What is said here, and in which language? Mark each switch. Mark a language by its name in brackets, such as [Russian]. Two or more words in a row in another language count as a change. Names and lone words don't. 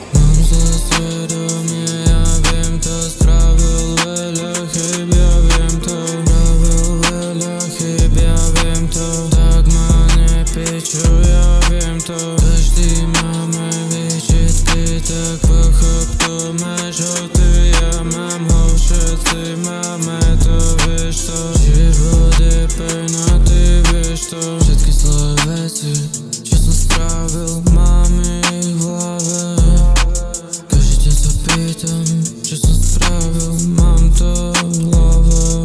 [Czech] Mám zlé svědomí, já vím to, [Slovak] spravil veľa chyb, [Czech] já vím to, [Slovak] spravil veľa chyb, [Czech] já vím to, [Slovak] tak ma nepičuj, [Czech] já vím to, každý máme výčitky, tak pochop to, máš ho ty, já mám ho, [Slovak] všetci máme to, vieš to, život je pejna, ty vieš to, všetky zlé veci, čo som strávil, mám ich v hlave. Každý deň sa pýtam, čo som spravil, mám to v hlave.